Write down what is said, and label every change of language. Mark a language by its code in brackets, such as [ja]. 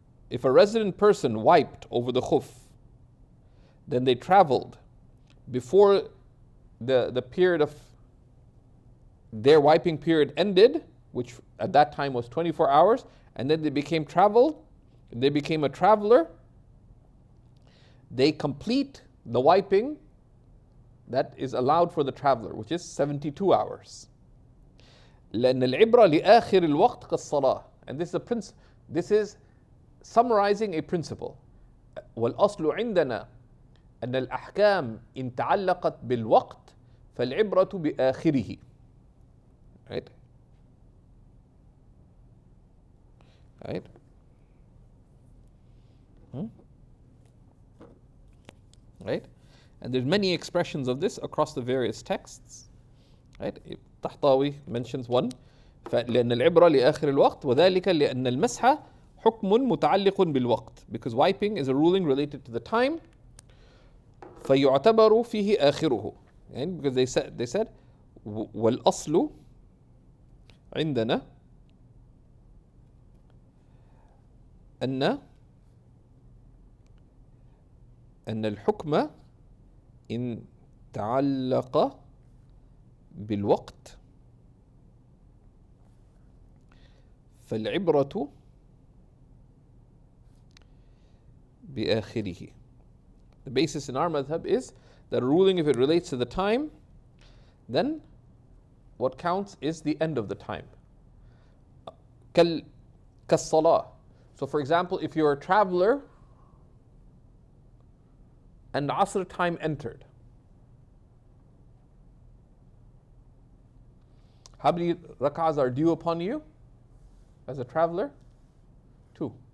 [en] If a resident person wiped over the khuff, then they traveled before the period of their wiping period ended, which at that time was 24 hours, and then they became a traveler, they complete the wiping that is allowed for the traveler, which is 72 hours. [ar] لأن العبرة لآخر الوقت كالصلاة. [en] And this is summarizing a principle. [ar] والأصل عندنا أن الأحكام إن تعلقت بالوقت فالعبرة بآخره. [en] Right? Right? Right? And there's many expressions of this across the various texts. Right? Tahtawi mentions one. [ar] لأن العبرة لآخر الوقت وذلك لأن المسح حكم متعلق بالوقت. [en] Because wiping is a ruling related to the time. [ar] فيعتبر فيه آخره. [en] And because they said [ar] والأصل عندنا أن الحكم إن تعلق بالوقت فالعبرة بآخره. [en] The basis in our madhab is that a ruling, if it relates to the time, then what counts is the end of the time. [ar] كالصلاة. [en] So for example, if you're a traveler and the Asr time entered, how many rak'ahs are due upon you as a traveler? 2.